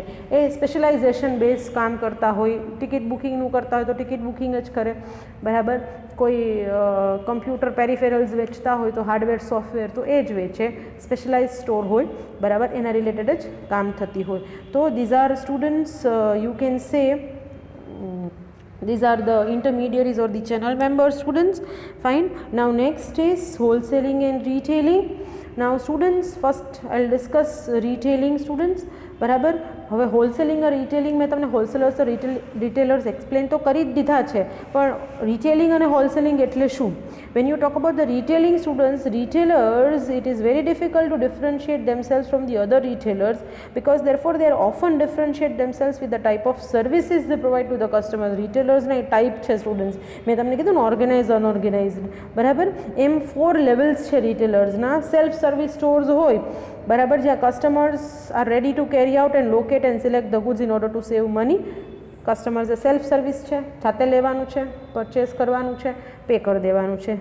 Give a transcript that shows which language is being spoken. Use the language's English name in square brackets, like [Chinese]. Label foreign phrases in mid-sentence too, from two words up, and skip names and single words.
[Gujarati] એ [English] specialization base [Gujarati] કામ કરતા હોય, ટિકિટ બુકિંગનું કરતા હોય તો ટિકિટ બુકિંગ જ કરે, બરાબર. કોઈ [English] computer peripherals [Gujarati] વેચતા હોય તો [English] hardware software [Gujarati] તો એ જ વેચે, [English] specialize store [Gujarati] હોય, બરાબર, એના રિલેટેડ જ કામ થતી હોય. [English] તો these are students, you can say these are the intermediaries or the channel members, students. Fine. Now next is wholesaling and retailing. Now students, first I'll discuss retailing, students, [Gujarati] બરાબર. હવે હોલસેલિંગ અને રિટેલિંગ મેં તમને [English] wholesalers retailers explain [Gujarati] તો કરી જ દીધા છે, પણ રિટેલિંગ અને હોલસેલિંગ એટલે શું? [English] When you talk about the retailing, students, retailers, it is very difficult to differentiate themselves from the other retailers, because therefore they are often differentiate themselves with the type of services they provide to the customers. [Gujarati] Retailers ના ટાઈપ છે સ્ટુડન્ટ્સ, મેં તમને કીધું ને, [English] organized, unorganized, [Gujarati] બરાબર. એમ 4 લેવલ્સ છે રિટેલર્સના. [English] self service stores [Gujarati] હોય, બરાબર, જ્યાં [English] customers are ready to carry out and locate and select the goods in order to save money. [Gujarati] કસ્ટમર્સ એ [English] self service [Gujarati] છે, જાતે લેવાનું છે, પરચેસ કરવાનું છે, પે કરી દેવાનું છે.